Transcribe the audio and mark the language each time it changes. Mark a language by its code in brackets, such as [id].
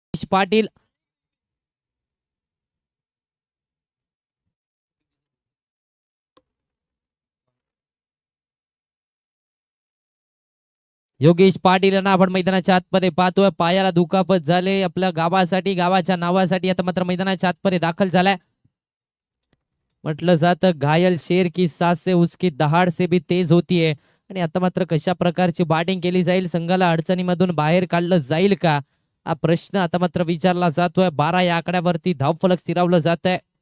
[mr] पाटील योगेश पाटील यांना आपण मैदानाच्या आतमध्ये पाहतोय. पायाला दुखापत झाले. आपल्या गावासाठी गावाच्या नावासाठी आता मात्र मैदानाच्या आतमध्ये दाखल झालाय. म्हटलं जातं [hi] घायल शेर की साथ से उसकी दहाड़ से भी तेज होती है. [mr] आणि आता मात्र कशा प्रकारची बॅटिंग केली जाईल, संघाला अडचणीमधून बाहेर काढलं जाईल का, हा प्रश्न आता मात्र विचारला जातोय. 12 या आकड्यावरती धावफलक स्थिरावलं जात आहे.